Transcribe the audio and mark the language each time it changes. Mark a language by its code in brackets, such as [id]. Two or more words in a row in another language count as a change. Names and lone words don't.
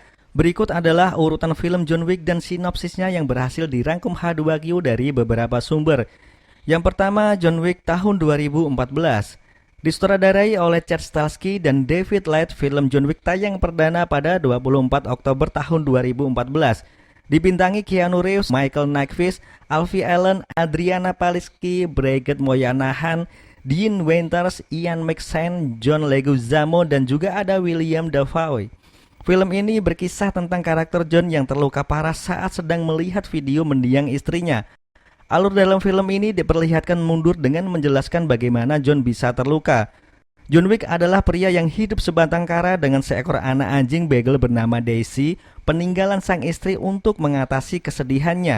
[id] Berikut adalah urutan film John Wick dan sinopsisnya yang berhasil dirangkum H2Q dari beberapa sumber. Yang pertama, John Wick tahun 2014. Disutradarai oleh Chad Stahelski dan David Light, film John Wick tayang perdana pada 24 Oktober tahun 2014. Dibintangi Keanu Reeves, Michael Nyqvist, Alfie Allen, Adriana Paliski, Brigitte Moyanahan, Dean Winters, Ian McShane, John Leguizamo, dan juga ada William Dafoe. Film ini berkisah tentang karakter John yang terluka parah saat sedang melihat video mendiang istrinya. Alur dalam film ini diperlihatkan mundur dengan menjelaskan bagaimana John bisa terluka. John Wick adalah pria yang hidup sebatang kara dengan seekor anak anjing beagle bernama Daisy, peninggalan sang istri untuk mengatasi kesedihannya.